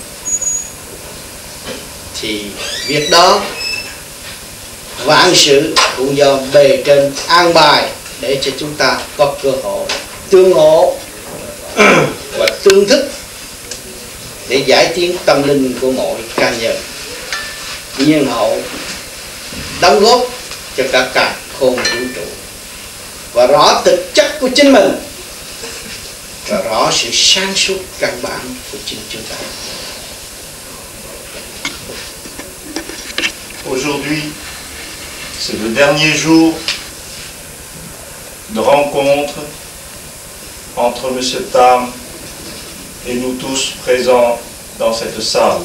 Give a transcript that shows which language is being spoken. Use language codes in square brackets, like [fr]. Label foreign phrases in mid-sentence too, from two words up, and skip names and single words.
[vi] thì việc đó vạn sự cũng do bề trên an bài để cho chúng ta có cơ hội tương ngộ và tương thức để giải tiến tâm linh của mỗi cá nhân, nhân hậu đóng góp cho cả càn khôn vũ trụ và rõ thực chất của chính mình và rõ sự sáng suốt căn bản của chính chúng ta. [fr] Aujourd'hui, c'est le dernier jour de rencontre entre M. Tam et nous tous présents dans cette salle.